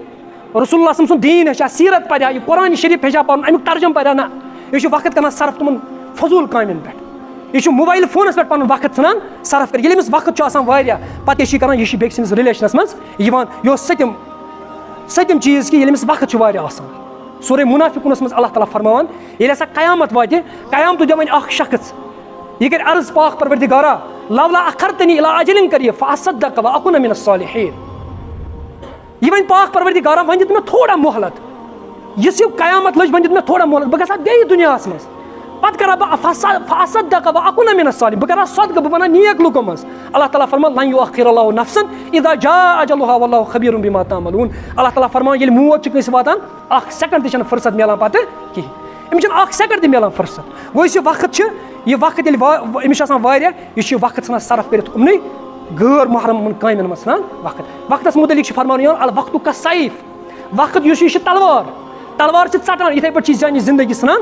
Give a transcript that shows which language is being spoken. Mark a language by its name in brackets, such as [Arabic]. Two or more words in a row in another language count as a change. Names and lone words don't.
[Kashmiri] رسول اللہ سُنٛد دیٖن ہیٚچھِ ہا سیٖرت پرِ ہا یہِ قرآنِ شریٖف ہیٚچھِ ہا پرُن امیُک ترجُمہٕ پرِ ہا نہ یہِ چھُ وقت کران صرف تِمن فضوٗل کامٮ۪ن پٮ۪ٹھ یہِ چھُ موبایل فونس پٮ۪ٹھ پنُن وقت ژھٕنان صرف کٔرِتھ ییٚلہِ أمِس وقت چھُ آسان واریاہ پتہٕ کیاہ چھُ یہِ کران یہِ چھُ بیٚکہِ سٕنٛدِس رِلیشنس منٛز یِوان یہِ اوس سٔتِم چیٖز کہِ ییٚلہِ أمِس وقت چھُ واریاہ آسان سورے مُنافِقوٗنس منٛز اللہ تعالیٰ فرماوان ییٚلہِ ہسا قیامت واتہِ قیامتُک دۄہ وۄنۍ اکھ شخص یہِ کرِ عرض پاک پروردِگارا [Arabic] لولا اخرتنی الی اجل قریب فاصدق واکون من الصالحین [Kashmiri] یہِ وۄنۍ پاک پروردِگارا وۄنۍ دِت مےٚ تھوڑا مۄہلت یُس یہِ قیامت لٔج وۄنۍ دِت مےٚ تھوڑا مۄہلت بہٕ گژھٕ ہا بیٚیہِ دُنیاہس منٛز پتہٕ کرٕ ہا بہٕ [Arabic] فاصدق واکون من الصالحین [Kashmiri] بہٕ کرٕ ہا صدقہٕ بہٕ بنہٕ ہا نیک لُکو منٛز اللہ تعالیٰ فرمان [Arabic] لن یؤخر اللہ نفسا اذا جاء اجلها والله خبیر بما تعملون [Kashmiri] اللہ تعالیٰ فرمان ییٚلہِ موت چھِ کٲنٛسہِ واتان اکھ سیکنڈ تہِ چھنہٕ فرصت مِلان پتہٕ کِہینۍ أمِس چھنہٕ اکھ سیکنڈ تہِ مِلان فرصت گوٚو یُس یہِ وقت چھُ یہِ وقت ییٚلہِ أمِس چھُ آسان واریاہ یہِ چھُ وقت ژھٕنان صرف کٔرِتھ یِمنٕے غٲر محرم کامٮ۪ن منٛز ژھٕنان وقتس مُتعلق چھُ فرماونہٕ یِوان [Arabic] الوقتُ کالسیف [Kashmiri] وقت یُس یہِ چھُ تلوار چھِ ژٹان یِتھٕے پٲٹھۍ چھِ یہِ سانہِ زندگی ژھٕنان